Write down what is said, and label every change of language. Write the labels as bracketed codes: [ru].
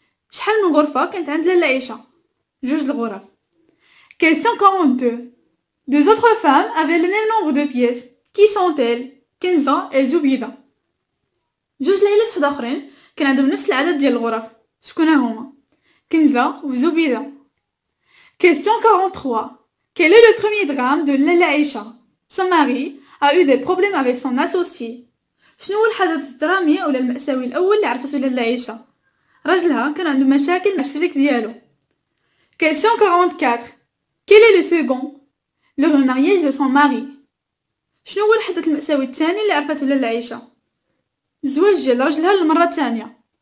[ar] شحال من غرفة كانت عند لاله عيشة؟ 2 الغرف. [fr] Question 42. 2 autres femmes avaient le même nombre de pièces. Qui sont-elles? Kenza et Zoubida. [ar] 2 ليلات وحدة أخرين كان عندهم نفس العدد ديال الغرف. شكون هما؟ كنزة وزبيدة. [fr] Question 43. Quel est le premier drame de Lala Aïcha? Son mari a eu des problèmes avec son associé. [ar] شنو هو الحدث الدرامي ولا المأساوي الأول اللي عرفته لاله عيشة؟ راجلها كان عنده مشاكل مع الشريك ديالو. [fr] Question 44. Quel est le second? Le remariage de son mari. [ar] شنو هو الحدث المأساوي الثاني اللي عرفته لاله عيشة؟ الزواج ديال راجلها للمرة الثانية.